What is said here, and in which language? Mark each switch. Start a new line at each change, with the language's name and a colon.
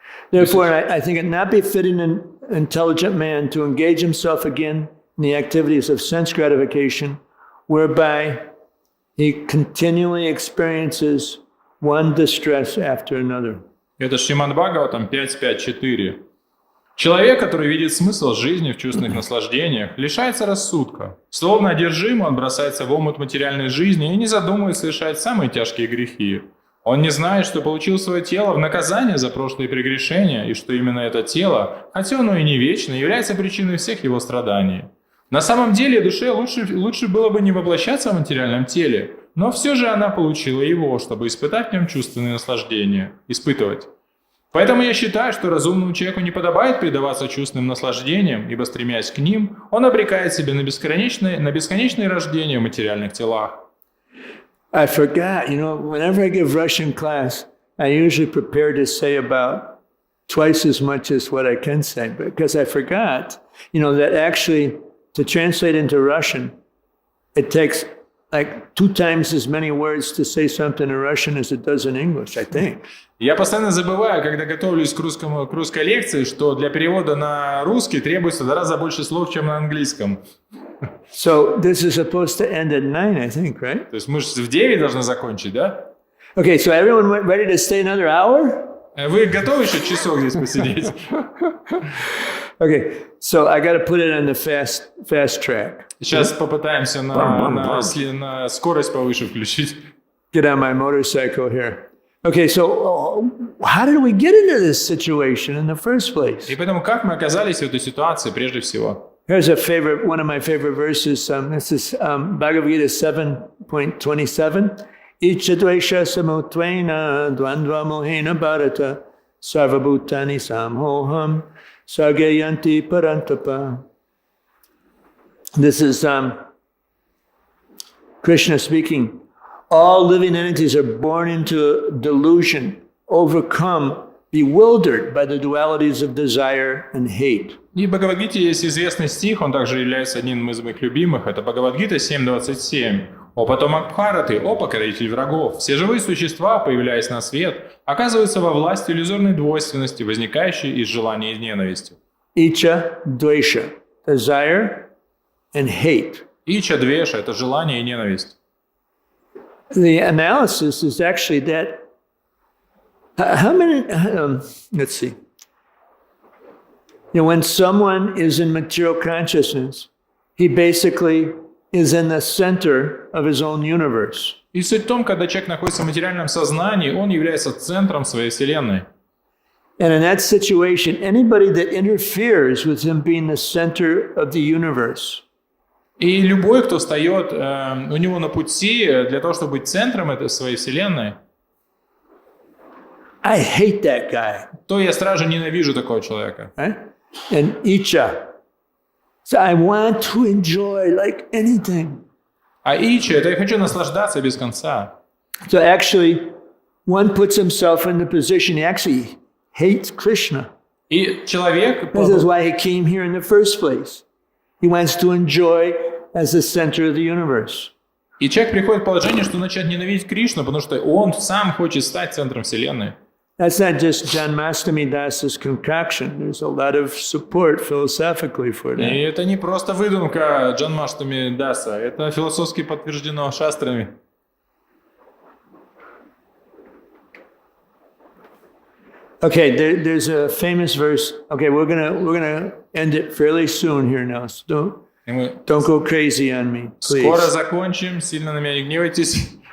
English: Therefore, I think it not befitting an intelligent man to engage himself again in the activities of sense gratification, whereby he continually experiences one distress after another.
Russian: Это Шримад-бхагаватам 5.5.4. Человек, который видит смысл жизни в чувственных наслаждениях, лишается рассудка. Словно одержимый, он бросается в омут материальной жизни и не задумываясь совершает самые тяжкие грехи. Он не знает, что получил свое тело в наказание за прошлые прегрешения, и что именно это тело, хотя оно и не вечно, является причиной всех его страданий. На самом деле душе лучше было бы не воплощаться в материальном теле, но все же она получила его, чтобы испытать в нем чувственные наслаждения. Испытывать. Поэтому я считаю, что разумному человеку не подобает предаваться чувственным наслаждениям, ибо, стремясь к ним, он обрекает себя на бесконечные рождения в материальных телах.
English: I forgot, whenever I give Russian class, I usually prepare to say about twice as much as what I can say, because I forgot, that actually to translate into Russian, it takes like 2 times as many words to say something in Russian as it does in English, I think.
Russian: Я постоянно забываю, когда готовлюсь к русской лекции, что для перевода на русский требуется в 2 раза больше слов, чем на английском.
English: So this is supposed to end at 9, I think, right?
Russian: То есть мы же в 9 должны закончить, да?
English: Okay, so everyone ready to stay another hour?
Russian: Вы готовы еще часок здесь посидеть?
English: Okay, so I got to put it on the fast track.
Russian: Сейчас попытаемся на скорость повыше включить.
English: Get on my motorcycle here. Okay, so how did we get into this situation in the first place?
Russian: И поэтому как мы оказались в этой ситуации прежде всего?
English: Here's one of my favorite verses. This is Bhagavad Gita 7.27.
Sanskrit: Ichadvaisha samutvena dvandva mohena bharata sarvabhutani samhoham sargayanti parantapa.
English: This is Krishna speaking. All living entities are born into a delusion, overcome, bewildered by the dualities of desire and hate.
Russian: И в Бхагавад-гите есть известный стих, он также является одним из моих любимых, это Бхагавад-гита 7.27. «О потомок Бхараты, о покоритель врагов, все живые существа, появляясь на свет, оказываются во власти иллюзорной двойственности, возникающей из желания и ненависти».
English: Ича, двеша, desire and hate.
Russian: Ича, двеша – это желание и ненависть.
English: The analysis is actually that how many, let's see. When someone is in material consciousness, he basically is in the center of his own universe.
Russian: И суть в том, когда человек находится в материальном сознании, он является центром своей вселенной.
English: And in that situation, anybody that interferes with him being the center of the universe,
Russian: и любой, кто встает у него на пути для того, чтобы быть центром этой своей вселенной,
English: I hate that guy.
Russian: То я сразу ненавижу такого человека.
English: Right? And Icha. So I want to enjoy like anything.
Russian: А Ича – это я хочу наслаждаться без конца.
English: So actually, one puts himself in the position he actually hates Krishna.
Russian: И человек...
English: This is why he came here in the first place. He wants to enjoy as the center of the universe.
Russian: И человек приходит в положение, что начинает ненавидеть Кришну, потому что он сам хочет стать центром вселенной.
English: That's not just Janmastami Das's concoction. There's a lot of support philosophically for
Russian: И
English: that.
Russian: это не просто выдумка Джанмаштами Даса, это философски подтверждено шастрами.
English: Okay, there's a famous verse. Okay, we're gonna end it fairly soon here now. So
Russian: И мы
English: don't go crazy on me, please.
Russian: скоро закончим, сильно на меня не гневайтесь.